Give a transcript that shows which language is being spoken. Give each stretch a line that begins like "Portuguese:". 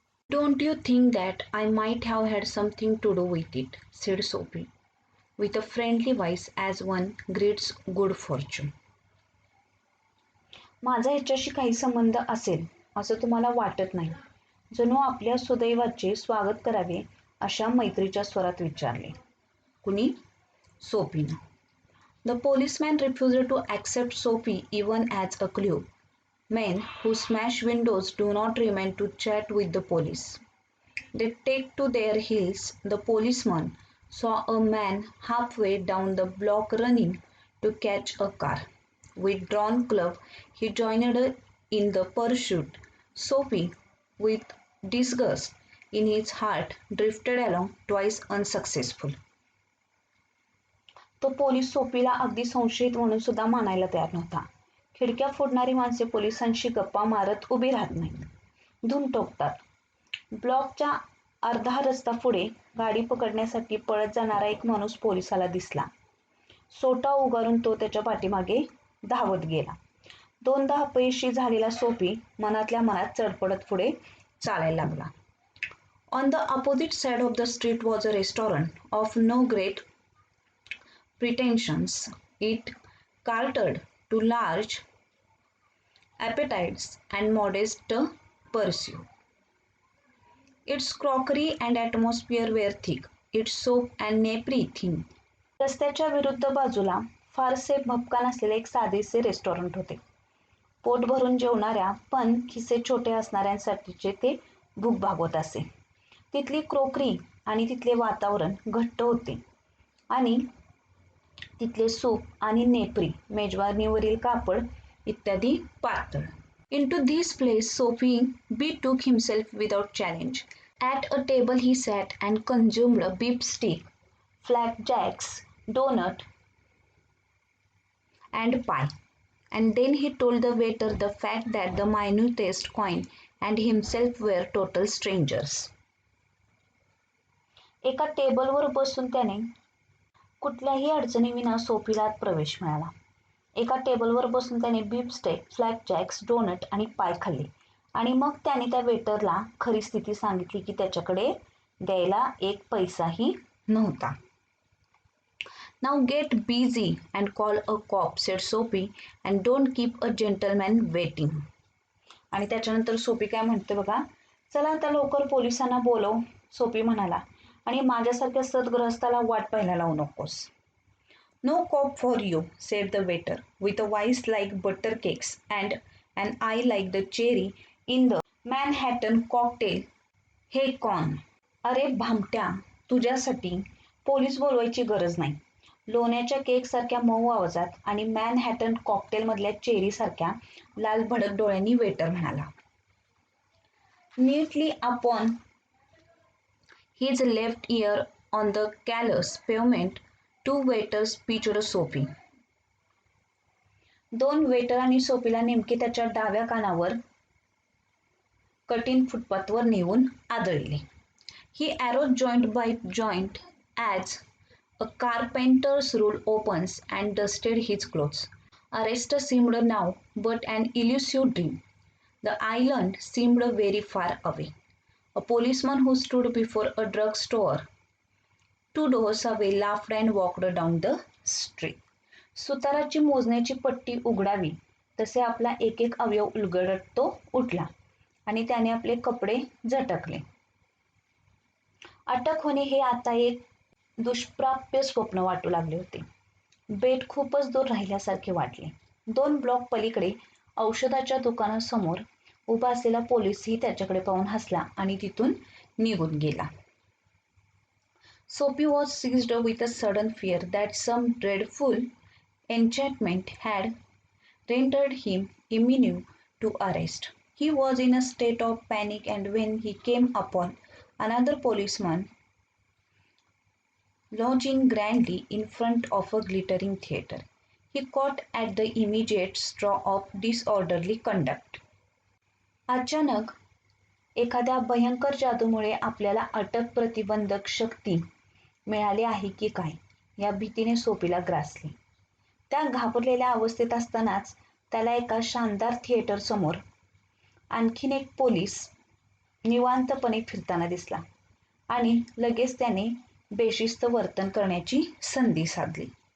English: Don't you think that I might have had something to do with it, said Sophie with a friendly voice as one greets good fortune.
Marathi: माझा ह्याच्याशी काही संबंध असेल असं तुम्हाला वाटत नाही? जणू आपल्या सुदैवाचे स्वागत करावे अशा मैत्रीच्या स्वरात विचारले. कुणी? सोफीनं.
English: The policeman refused to accept Sophie even as a clue. Men who smash windows do not remain to chat with the police. They take to their heels. The policeman saw a man halfway down the block running to catch a car. With drawn club, he joined in the pursuit. Sophie, with disgust in his heart, drifted along twice unsuccessful.
Marathi: तो police सोफीला अगदी संशयित म्हणून सुद्धा मानायला तयार नव्हता. खिडक्या फोडणारी माणसे पोलिसांशी गप्पा मारत उभी राहत नाहीत, धूम ठोकतात. ब्लॉकच्या अर्धा रस्ता पुढे गाडी पकडण्यासाठी पळत जाणारा एक माणूस पोलिसाला दिसला. सोटा उगारून तो त्याच्या पाठीमागे धावत गेला. दोनदा अपयशी झालेला सोफी मनातल्या मनात चढपडत पुढे चालायला लागला.
English: On the opposite side of the street was a restaurant of no great pretensions. It catered to large appetites and modest pursuit. Its crockery and atmosphere were thick, its soap and napery thin.
Marathi: रस्त्याच्या विरुद्ध बाजूला फारसे भपका नसलेले एक साधेसे restaurant होते. पोट भरून जेवणाऱ्या पण खिसे छोटे असणाऱ्यांसाठीचे ते भूक भागवत असे. तिथली क्रोकरी आणि तिथले वातावरण घट्ट होते आणि तिथले सूप आणि नेपरी, मेजवानीवरील कापड इत्यादी पातळ.
English: Into this place Sophie betook himself without challenge. At a table he sat and consumed a beef steak, flapjacks, donut, and pie. And then he told the waiter the fact that the minutest coin and himself were total strangers.
Marathi: एका टेबलवर बसून त्याने कुठल्याही अडचणीविना सोफीला प्रवेश मिळाला. एका टेबलवर बसून त्याने बीफ स्टेक, फ्लॅपजॅक्स, डोनट आणि पाय खाल्ले आणि मग त्याने त्या वेटरला खरी स्थिती सांगितली की त्याच्याकडे द्यायला एक पैसाही नव्हता.
English: Now get busy and call a cop, said Sophie, and don't keep a gentleman waiting.
Marathi: आणि त्याच्यानंतर सोफी काय म्हणते बघा, चला आता लवकर पोलिसांना बोलव, सोफी म्हणाला, आणि माझ्यासारख्या सद्गृहस्थाला वाट पाहायला लावू नकोस.
English: No cop for you, said the waiter, with a voice like butter cakes and an eye like the cherry in the Manhattan cocktail. Hey Con.
Marathi: अरे भामट्या, तुझ्यासाठी पोलीस बोलवायची गरज नाही. लोण्याच्या केक सारख्या मऊ आवाजात आणि मॅनहॅटन कॉकटेल मधल्या चेरी सारख्या लाल भडक डोळ्यांनी वेटर म्हणाला.
English: Neatly upon his left ear on the callous pavement, two waiters pitched Sophie.
Marathi: दोन वेटर आणि सोफीला नेमके त्याच्या डाव्या कानावर कठीण फुटपाथवर नेऊन आदळले.
English: He arose joint by joint as a carpenter's rule opens and dusted his clothes. Arrest seemed now but an elusive dream. The island seemed very far away. A policeman who stood before a drugstore 2 doors away laughed and walked down the street.
Marathi: सुताराची मोजण्याची पट्टी उघडावी तसे आपला एक एक अवयव उलगडत तो उठला आणि त्याने आपले कपडे झटकले. अटक होणे हे आता एक दुष्प्राप्य स्वप्न वाटू लागले होते. बेट खूपच दूर राहिल्यासारखे वाटले. 2 ब्लॉक पलीकडे औषधाच्या दुकानासमोर उभा असलेला पोलीसही त्याच्याकडे पाहून हसला आणि तिथून निघून गेला.
English: Sophie was seized with a sudden fear that some dreadful enchantment had rendered him immune to arrest. He was in a state of panic, and when he came upon another policeman lounging grandly in front of a glittering theater, He caught at the immediate straw of disorderly conduct.
Marathi: अचानक एखाद्या भयंकर जादूमुळे आपल्याला अटक प्रतिबंधक शक्ती मिळाली आहे की काय या भीतीने सोफीला ग्रासले. त्या घाबरलेल्या अवस्थेत असतानाच त्याला एका शानदार थिएटर समोर आणखीन एक पोलीस निवांतपणे फिरताना दिसला आणि लगेच त्याने बेशिस्त वर्तन करण्याची संधी साधली.